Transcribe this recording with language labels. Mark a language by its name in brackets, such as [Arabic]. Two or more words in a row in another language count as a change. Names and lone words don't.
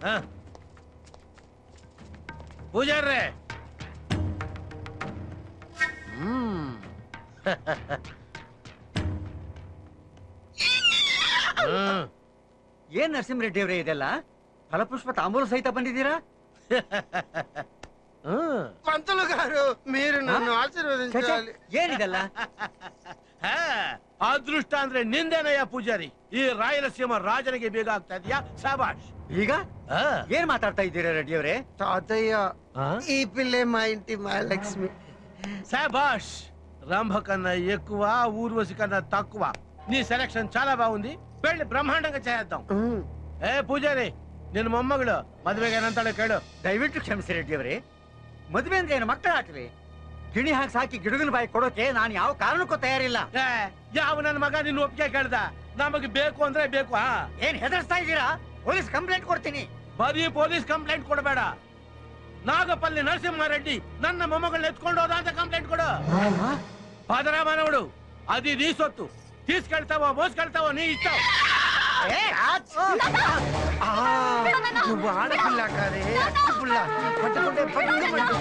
[Kannada] ಪೂಜಾರ್ರೆ ಏನ್ ನರಸಿಂಹರೆಡ್ಡಿ ಅವರೇ ಇದೆಲ್ಲ? ಫಲಪುಷ್ಪ ತಾಂಬೂಲ ಸಹಿತ ಬಂದಿದ್ದೀರಾ? [Telugu] పంతులు గారు మీరు నన్ను ఆశీర్వదించాలి. [Kannada] ಏನಿದೆಲ್ಲ? ಅದೃಷ್ಟ ಅಂದ್ರೆ ನಿಂದೇನಯ್ಯ ಪೂಜಾರಿ. ಈ ರಾಯಲಸೀಮ ರಾಜನಿಗೆ ಬೇಗ ಆಗ್ತಾ ಇದೆಯಾ? ಶಾಬಾಷ್. ಈಗ ಏನ್ ಮಾತಾಡ್ತಾ ಇದ್ದೀರಾ ರೆಡ್ಡಿ ಅವರೇ? [Telugu] తాతయ్య ఈ పిల్లే మా ఇంటి మహాలక్ష్మి. శాబాష్. రంభ కన్నా ఎక్కువ, ఊర్వశి కన్నా తక్కువ. నీ సెలక్షన్ చాలా బాగుంది. పెళ్లి బ్రహ్మాండంగా చేద్దాం. ఏ పూజారి, [Kannada] ನಿನ್ನ ಮೊಮ್ಮಗಳು ಮದುವೆಗೆ ಏನಂತಾಳೆ ಕೇಳು. ದಯವಿಟ್ಟು ಕ್ಷಮಿಸಿ ರೆಡ್ಡಿ ಅವರೇ, ಮದುವೆ ಅಂದ್ರೆ ಏನು ಮಕ್ಕಳ ಆಟವೇ? ಗಿಣಿ ಹಾಕಿ ಸಾಕಿ ಗಿಡಗನ ಬಾಯಿ ಕೊಡೋಕೆ ನಾನು ಯಾವ ಕಾರಣಕ್ಕೂ ತಯಾರಿಲ್ಲ. ಯಾವ ನನ್ನ ಮಗ ನಿನ್ನ ಒಪ್ಪಿಗೆ ಕೇಳ್ದ? ನಮಗೆ ಬೇಕು ಅಂದ್ರೆ ಬೇಕು. ಏನ್ ಹೆದರ್ಸ್ತಾ ಇದ್ದೀರಾ? ಪೊಲೀಸ್ ಕಂಪ್ಲೇಂಟ್ ಕೊಡ್ತೀನಿ. ಬರೀ ಪೊಲೀಸ್ ಕಂಪ್ಲೇಂಟ್ ಕೊಡಬೇಡ, ನಾಗಪಲ್ಲಿ ನರಸಿಂಹಾರೆಡ್ಡಿ ನನ್ನ ಮೊಮ್ಮಗಳನ್ನ ಎತ್ಕೊಂಡು ಹೋದ ಅಂತ ಕಂಪ್ಲೇಂಟ್ ಕೊಡು. ಪಾದರ ಮಾನವಳು, ಅದು ನೀ ಸೊತ್ತು. [Telugu] తీసుకెళ్తావో మోసుకెళ్తావో నీ ఇష్టం. నువ్వు ఆడపిల్ల కాదే, పుల్ల పట్టుకుంటే పట్టుకుంటుంది.